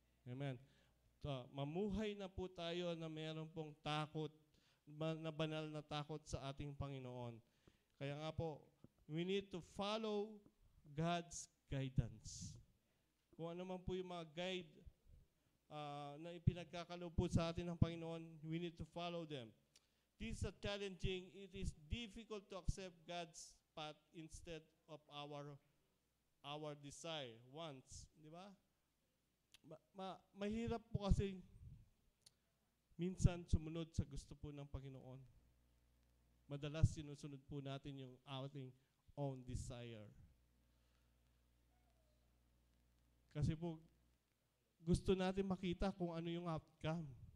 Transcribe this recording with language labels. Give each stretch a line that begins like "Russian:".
Filipino: Amen. So, mamuhay na po tayo na mayroon pong takot, na banal na takot sa ating Panginoon. Kaya nga po,
English: we need to follow God's guidance.
Filipino: Kung ano man po yung mga guide na ipinagkakaloob po sa atin ng Panginoon,
English: we need to follow them. This is challenging. It is difficult to accept God's path instead of our desire, wants.
Filipino: Di ba? Mahirap po kasi minsan sumunod sa gusto po ng Panginoon. Madalas sinusunod po natin yung ating
English: own desire.
Filipino: Kasi po, gusto natin makita kung ano yung outcome.